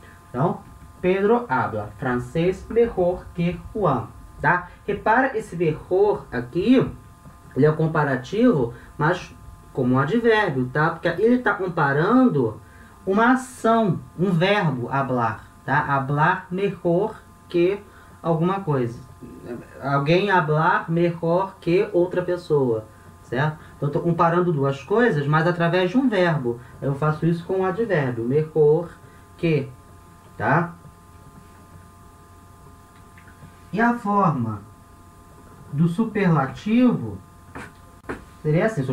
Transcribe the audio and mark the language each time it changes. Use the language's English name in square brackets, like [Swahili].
[Portuguese] Então, [Spanish] Pedro habla francês mejor que Juan. [Portuguese] Tá? Repara esse mejor aqui. Ele é um comparativo, mas como um advérbio. Tá? Porque ele está comparando uma ação, um verbo, hablar. Tá? Hablar mejor que alguma coisa. Alguém hablar mejor que outra pessoa. Certo? Então, estou comparando duas coisas, mas através de um verbo. Eu faço isso com um advérbio. Mejor que. Tá? E a forma do superlativo seria assim.